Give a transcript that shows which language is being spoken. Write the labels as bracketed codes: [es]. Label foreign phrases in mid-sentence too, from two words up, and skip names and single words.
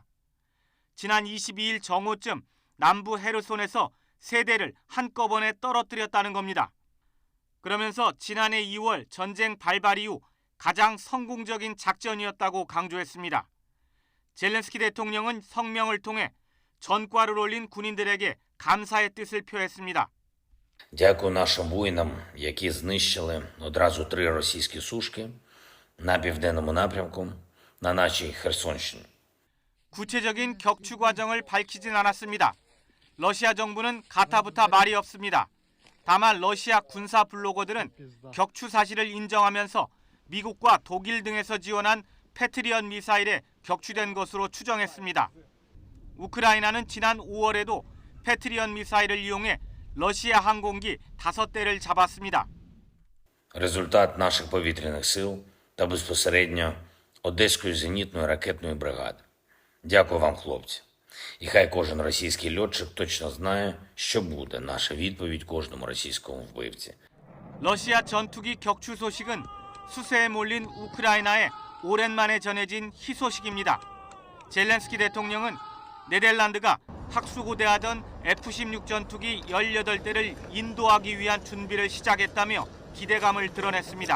[ko] 지난 22일 정오쯤 남부 헤르손에서 3대를 한꺼번에 떨어뜨렸다는 겁니다. 그러면서 지난해 2월 전쟁 발발 이후 가장 성공적인 작전이었다고 강조했습니다. 젤렌스키 대통령은 성명을 통해 전과를 올린 군인들에게 감사의 뜻을 표했습니다. [uk] Дякую нашим воїнам, які знищили одразу 3 російські сушки на південному напрямку на нашій Херсонщині. [ko] 구체적인 격추 과정을 밝히진 않았습니다. 러시아 정부는 가타부타 말이 없습니다. 다만 러시아 군사 블로거들은 격추 사실을 인정하면서 미국과 독일 등에서 지원한 패트리엇 미사일에 격추된 것으로 추정했습니다. 우크라이나는 지난 5월에도 패트리엇 미사일을 이용해 러시아 항공기 5대를 잡았습니다. [uk] результат наших повітряних сил та безпосередньо Одеської зенітної ракетної бригади. Дякую вам, хлопці. І хай кожен російський льотчик точно знає, що буде наша відповідь кожному російському вбивці. [ko] 러시아 전투기 격추 소식은 수세에 몰린 우크라이나에 오랜만에 전해진 희소식입니다. 젤렌스키 대통령은 네덜란드가 학수고대하던 F-16 전투기 18대를 인도하기 위한 준비를 시작했다며 기대감을 드러냈습니다.